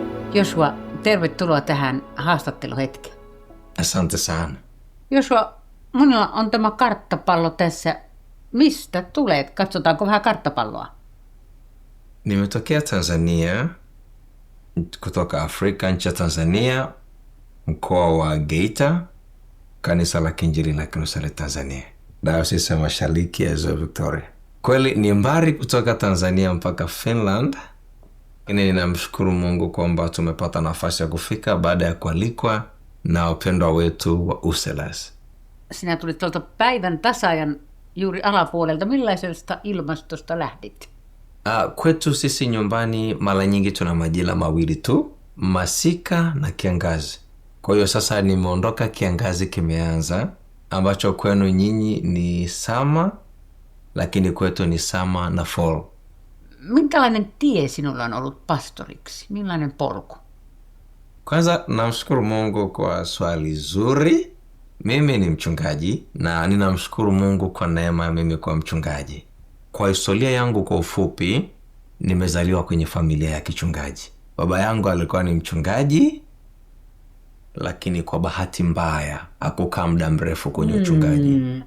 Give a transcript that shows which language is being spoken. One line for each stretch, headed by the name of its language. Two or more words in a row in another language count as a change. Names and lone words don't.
Finnish: Joshua, tervetuloa tähän haastatteluhetkeen.
Swahili: Asante sana.
Finnish: Joshua, minulla on tämä karttapallo tässä. Mistä tulet? Katsotaanko vähän karttapalloa?
Swahili: Nimetokea Tanzania, kutoka Afrika, nchi ya Tanzania, mkoa wa Geita, kanisa la Kiinjili la Kanisa la Tanzania, Dayosisi ya Mashariki ya Ziwa Victoria. Kweli ni mbali kutoka Tanzania mpaka Finland, lakini ninamshukuru Mungu kwamba tumepata nafasi ya kufika baada ya kualikwa na wapendwa wetu wa Uselas.
Finnish: Sinä tulit tuolta päivän tasaajan juuri alapuolelta. Millaisesta ilmastosta lähdit?
Swahili: Kwetu sisi nyumbani mara nyingi tuna majira mawili tu, masika na kiangazi. Kwa hiyo sasa nimeondoka, kiangazi kimeanza, ambacho kwenu nyinyi ni summer, lakini kwetu ni summer na fall.
Finnish: Minkälainen tie sinulla on ollut pastoriksi? Millainen polku?
Swahili: Kwanza namshukuru Mungu kwa swali zuri. Mimi ni mchungaji na ninamshukuru Mungu kwa neema ya mimi kwa mchungaji. Kwa historia yangu kwa ufupi, nimezaliwa kwenye familia ya kichungaji. Baba yangu alikuwa ni mchungaji, lakini kwa bahati mbaya hakukaa muda mrefu kwenye uchungaji.